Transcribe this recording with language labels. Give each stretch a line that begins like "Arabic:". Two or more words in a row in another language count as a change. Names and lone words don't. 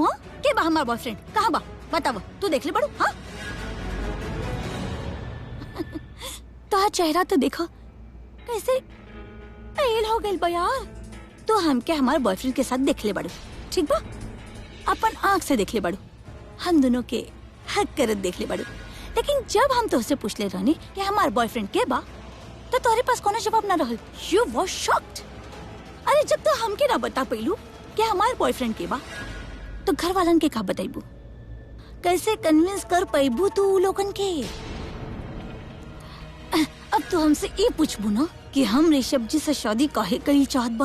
Bhojpuri: हाँ के बा हमार बॉयफ्रेंड? कहाँ बा बताओ, तू देख ले बड़ू। हाँ तो चेहरा तो देखो कैसे फेल हो गइल बा यार। तो हम के हमारे बॉयफ्रेंड के साथ देख ले बड़ू, ठीक बा? अपन आँख से देख ले बड़ू, हम दोनों के हक करत देख ले बड़ू। लेकिन जब हम तुझसे पूछ ले रहनी कि हमार बॉयफ्रेंड के बा, तो तोरे पास कोनो जवाब ना रहल।
English: You was shocked.
Bhojpuri: अरे जब तो हमके ना बता पैलू कि हमार बॉयफ्रेंड के बा, तो घर वालन के का बताइबू? कैसे कन्विंस कर पैबू तू लोगन के? अब तो हमसे ये पूछबू ना कि हम ऋषभ जी से शादी काहे करी चाहत बानी?